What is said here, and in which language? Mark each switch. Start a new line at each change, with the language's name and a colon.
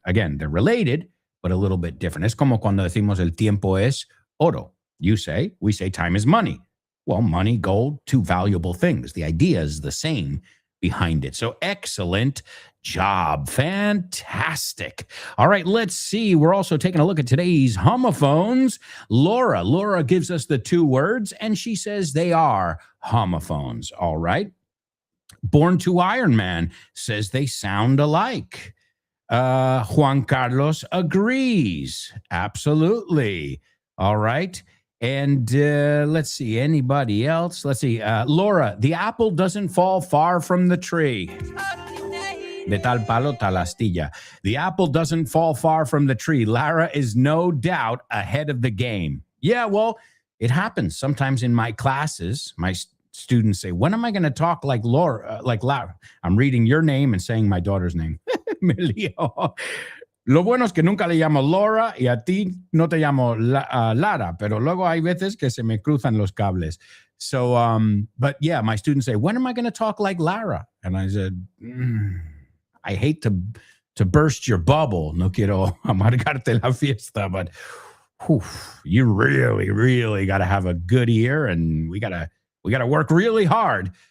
English: Again, they're related, but a little bit different.
Spanish: Es como cuando decimos el tiempo es oro.
English: You say, we say time is money. Well, money, gold, two valuable things. The idea is the same behind it. So excellent job. Fantastic. All right, let's see. We're also taking a look at today's homophones. Laura gives us the two words, and she says they are homophones. All right. Born to Iron Man says they sound alike. Juan Carlos agrees. Absolutely. All right. And let's see, anybody else? Let's see. Laura, the apple doesn't fall far from the tree.
Spanish: De tal palo, tal astilla.
English: The apple doesn't fall far from the tree. Lara is no doubt ahead of the game. Yeah, well, it happens sometimes in my classes. My students say, when am I going to talk like Laura? Like Lara? I'm reading your name and saying my daughter's name.
Spanish: Me lío. Lo bueno es que nunca le llamo Laura y a ti no te llamo Lara, pero luego hay veces que se me cruzan los cables.
English: So, but yeah, my students say, when am I going to talk like Lara? And I said, I hate to burst your bubble.
Spanish: No quiero amargarte la fiesta,
English: but you really, really got to have a good ear, and we got to work really hard.